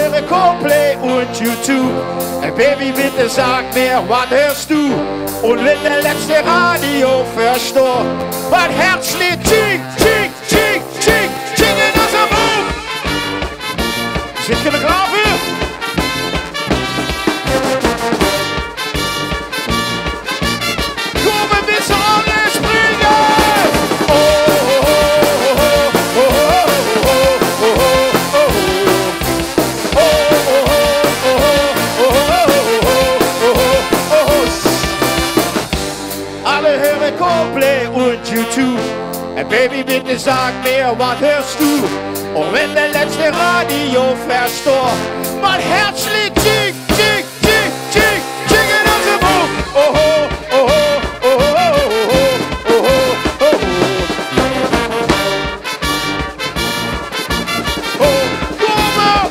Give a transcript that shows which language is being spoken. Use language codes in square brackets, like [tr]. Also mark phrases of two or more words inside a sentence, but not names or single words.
[de] Coldplay und YouTube. Baby, bitte sag mir, was hörst du? Und wenn der letzte Radio verstorben, mein Herz schlägt Ching, Ching, Ching, Ching, Ching in unserem Buch. [nl] Zit je er klaar voor? Kom een beetje aan en springen! Oh, oh, oh, oh, oh, oh, oh, oh, oh. [de] Alle hören Coldplay und YouTube. Baby, bitte sag mir, was hörst du? Und wenn der letzte Radio verstorben, mein Herz schlägt Ching, Ching, Ching, Ching, Ching in unserem Buch. Oh, oh, oh, oh, oh, oh, oh, oh, oh. [nl] Oh, kom op!